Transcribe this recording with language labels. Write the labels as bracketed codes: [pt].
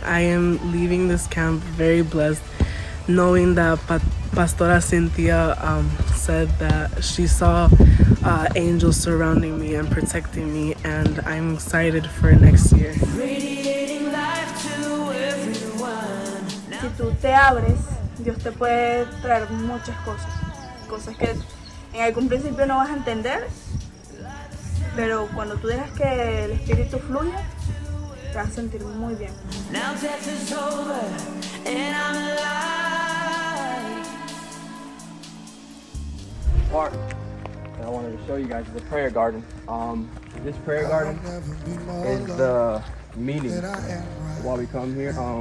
[en] I am leaving this camp very blessed, knowing that Pastora Cynthia said that she saw angels surrounding me and protecting me, and I'm excited for next year. [es] Si tú te abres, Dios te puede traer muchas cosas que en algún principio no vas a entender, pero cuando tú dejas que el Espíritu fluya, te vas a sentir muy bien. [en] Now death is over and I'm alive. part that I wanted to show you guys is the prayer garden. This prayer garden is the meaning of why we come here.